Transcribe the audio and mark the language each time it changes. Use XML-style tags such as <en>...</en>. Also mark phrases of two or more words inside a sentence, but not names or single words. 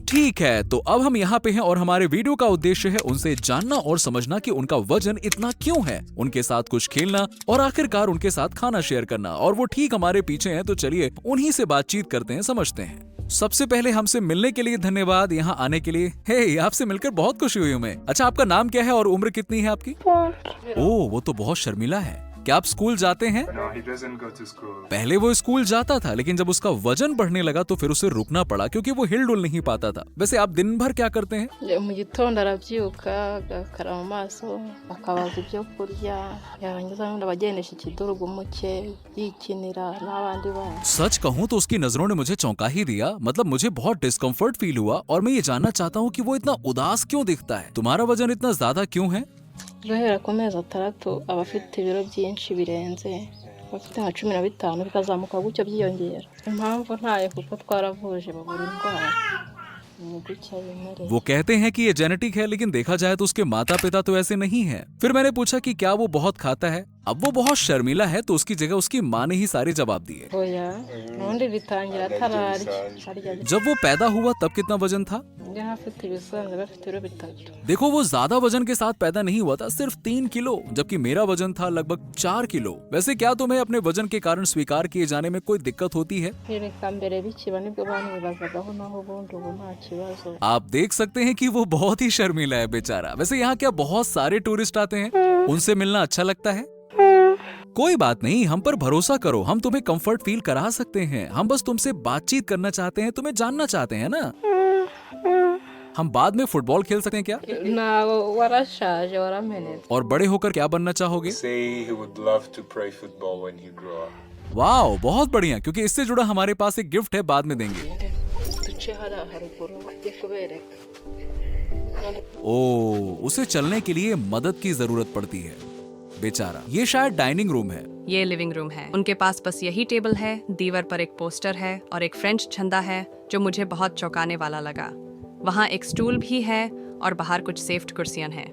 <hi>ठीक है, तो अब हम यहाँ पे हैं और हमारे वीडियो का उद्देश्य है उनसे जानना और समझना कि उनका वजन इतना क्यों है, उनके साथ कुछ खेलना और आखिरकार उनके साथ खाना शेयर करना। और वो ठीक हमारे पीछे हैं, तो चलिए उन्हीं से बातचीत करते हैं, समझते हैं। सबसे पहले हमसे मिलने के लिए धन्यवाद, यहाँ आने के लिए। हे, आपसे मिलकर बहुत खुशी हुई हमें। अच्छा, आपका नाम क्या है और उम्र कितनी है आपकी? ओह, वो तो बहुत शर्मीला है। क्या आप स्कूल जाते हैं?</hi> <en>No, he doesn't go to school.</en> <hi>पहले वो स्कूल जाता था, लेकिन जब उसका वजन बढ़ने लगा तो फिर उसे रुकना पड़ा, क्योंकि वो हिल डुल नहीं पाता था। वैसे आप दिन भर क्या करते हैं?</hi> <rw>mu gitondo arabyuka agakaraba mu maso akabaza ibyo kurya yarangiza n'ubundi abagendesha ikidurugu muke yikinira n'abandi bana।</rw> <hi>सच कहूँ तो उसकी नजरों ने मुझे चौंका ही दिया। मतलब मुझे बहुत</hi> <en>discomfort feel</en> <hi>हुआ और मैं ये जानना चाहता हूँ कि वो इतना उदास क्यों दिखता है। तुम्हारा वजन इतना ज्यादा क्यों है?</hi> <rw>guhera ku mezi 6 aba afite ibiro byinshi birenze, afite nka 15 bikazamuka gutyo byiyongera। Impamvu ntayo kuko twaravuje babura indwara ni gutya bimereye।</rw> <hi>वो कहते हैं कि ये जेनेटिक है, लेकिन देखा जाए तो उसके माता पिता तो ऐसे नहीं हैं। फिर मैंने पूछा कि क्या वो बहुत खाता है। अब वो बहुत शर्मीला है, तो उसकी जगह उसकी माँ ने ही सारे जवाब दिए।</hi> <rw>oya n'ubundi bitangira atararya</rw> <hi>जब वो पैदा हुआ तब कितना वजन था?</hi> <rw>yari afite ibisanzwe bafite ibiro 3।</rw> <hi>देखो, वो ज्यादा वजन के साथ पैदा नहीं हुआ था, सिर्फ 3 किलो, जबकि मेरा वजन था लगभग 4 किलो। वैसे क्या तुम्हें अपने वजन के कारण स्वीकार किए जाने में कोई दिक्कत होती है?</hi> <rw>Kereka mbere bikiba nibwo banibazagaho naho ubundi ubu nta kibazo।</rw> <hi>आप देख सकते हैं कि वो बहुत ही शर्मीला है बेचारा। वैसे यहाँ क्या बहुत सारे टूरिस्ट आते हैं? उनसे मिलना अच्छा लगता है? कोई बात नहीं, हम पर भरोसा करो, हम तुम्हें</hi> <en>comfort feel</en> <hi>करा सकते हैं। हम बस तुमसे बातचीत करना चाहते हैं, तुम्हें जानना चाहते हैं ना। हम बाद में फुटबॉल खेल सकते हैं क्या?</hi> <rw>ntawe warashaje waramenetse।</rw> <hi>और बड़े होकर क्या बनना चाहोगे?</hi> <en>Say he would love to play football when he grew up.</en> <hi>वाह, बहुत बढ़िया, क्योंकि इससे जुड़ा हमारे पास एक गिफ्ट है, बाद में देंगे।</hi> <rw>duce hariya haruguru njye kubereka।</rw> <hi>ओ, उसे चलने के लिए मदद की जरूरत पड़ती है बेचारा। ये शायद</hi> <en>dining room</en> <hi>है। ये</hi> <en>living room</en> <hi>है। उनके पास बस यही टेबल है, दीवार पर एक पोस्टर है और एक फ्रेंच झंडा है जो मुझे बहुत चौंकाने वाला लगा। वहाँ एक स्टूल भी है और बाहर कुछ सेफ्ट कुर्सियां हैं।</hi>